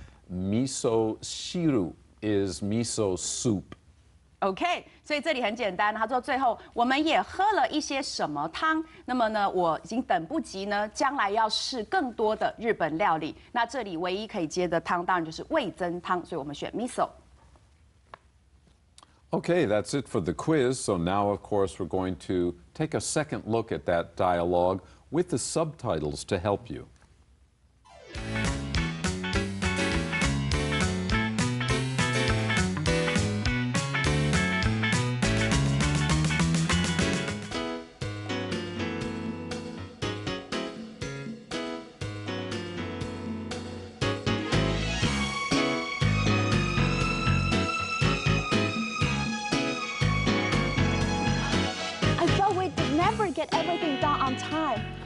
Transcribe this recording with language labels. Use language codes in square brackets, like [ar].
[en] Miso shiru is miso soup. [zh] OK， 所以这里很简单，他说最后我们也喝了一些什么汤，那么呢，我已经等不及呢，将来要试更多的日本料理。那这里唯一可以接的汤当然就是味噌汤，所以我们选 miso。 [en] Okay, that's it for the quiz. So now, of course, we're going to take a second look at that dialogue with the subtitles to help you. I thought we'd never get everything done on time.